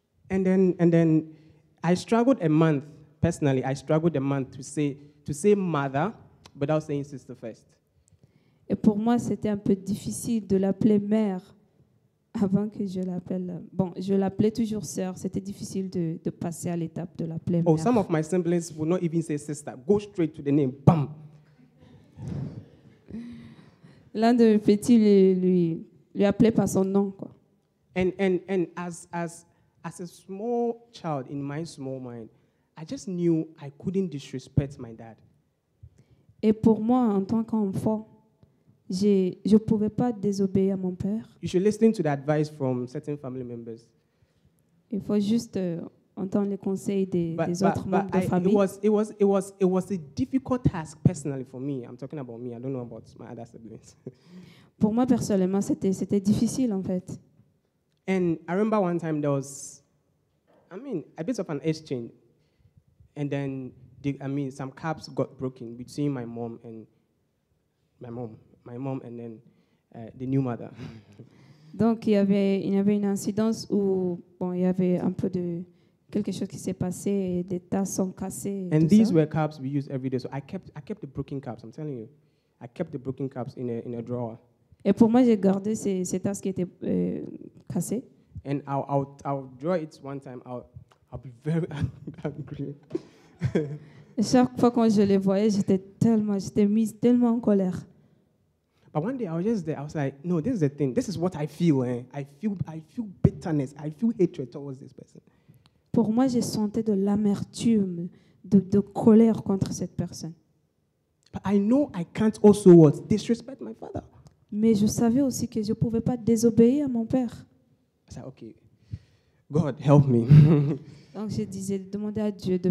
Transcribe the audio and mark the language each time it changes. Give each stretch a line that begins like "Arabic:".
English: and then I struggled a month, personally, to say mother without saying sister first.
French: Et pour moi, c'était un peu difficile de l'appeler mère avant que je l'appelle. Bon, je l'appelais toujours sœur. C'était difficile de passer à l'étape de l'appeler mère.
English: Oh, some of my siblings would not even say sister. Go straight to the name. Bam.
French: L'un de mes petits lui appelait par son nom, quoi.
English: And as a small child in my small mind, I just knew I couldn't disrespect my dad.
French: Et pour moi, en tant qu'enfant, je ne pouvais pas désobéir à mon père.
English: You should listen to the advice from certain family members.
French: Il faut juste entendre les conseils des autres membres de famille.
English: It was a difficult task personally for me. I'm talking about me. I don't know about my other siblings.
French: Pour moi, personnellement, c'était difficile, en fait.
English: And I remember one time there was, a bit of an exchange. And then, some cups got broken between my mom and then the new mother.
French: Donc, il y avait une incidence où, bon, il y avait un peu de quelque chose qui s'est passé et des tasses sont cassées.
English: And these were cups we use every day. So I kept the broken cups. I'm telling you, I kept the broken cups in a drawer.
French: Et pour moi, j'ai gardé ces tasses qui étaient cassées.
English: And I'll draw it one time. I'll be very angry.
French: Et chaque fois quand je les voyais, j'étais mise tellement en colère.
English: But one day I was just there. I was like, no, this is the thing. This is what I feel. I feel bitterness. I feel hatred towards this person.
French: Pour moi, j'ai senti de l'amertume, de colère contre cette personne.
English: But I know I can't also disrespect my father.
French: Mais je savais aussi que je ne pouvais pas désobéir à mon père.
English: I said, okay, God, help me.
French: Donc je disais, demandez à Dieu de